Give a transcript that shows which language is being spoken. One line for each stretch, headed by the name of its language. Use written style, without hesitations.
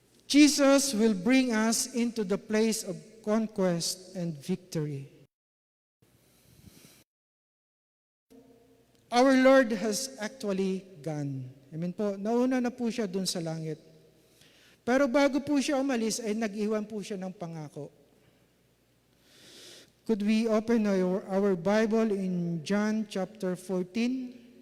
English: Jesus will bring us into the place of conquest and victory. Our Lord has actually gone.
Filipino: Amen po. Nauna na po siya dun sa langit. Pero bago po siya umalis, ay nag-iwan po siya ng pangako.
English: Could we open our Bible in John chapter 14?